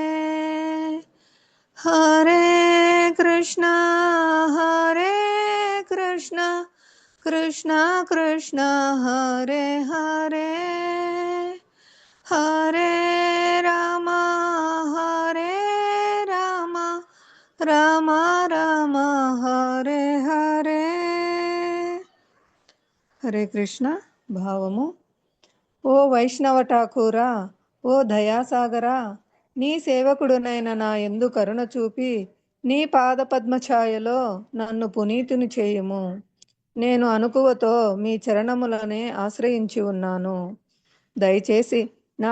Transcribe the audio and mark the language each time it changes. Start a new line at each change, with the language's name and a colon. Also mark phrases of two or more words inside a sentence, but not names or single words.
Sanskrit: हरे कृष्णा कृष्णा कृष्णा हरे हरे हरे राम राम राम हरे हरे हरे कृष्ण
Telugu: భావము ఓ వైష్ణవ ఠాకూరా ఓ దయాసాగరా నీ సేవకుడునైన నా యందు కరుణ చూపి నీ పాదపద్మఛాయలో నన్ను పునీతుని చేయుము నేను అనుకువతో మీ చరణములనే ఆశ్రయించి ఉన్నాను దయచేసి నా